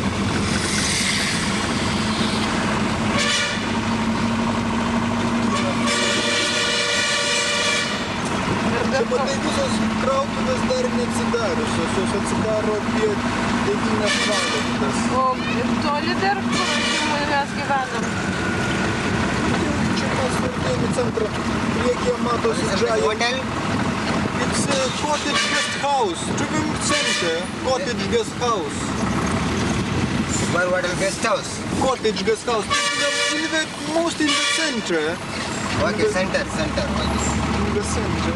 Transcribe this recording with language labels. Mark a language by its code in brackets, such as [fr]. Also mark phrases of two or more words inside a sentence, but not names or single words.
[lt] Čia matai visos krautuvės dar neatsidariusios, jos atsidaro apie 9 valandas. O toli dar, kur mes gyvenam? Čia mes Sartėnų centrą priekyje matosi Giant. [en] It's a cottage guest house. Trivim Center, cottage guest house. What is guest house? Cottage guest house. In the most in the center. Okay, center. In the center.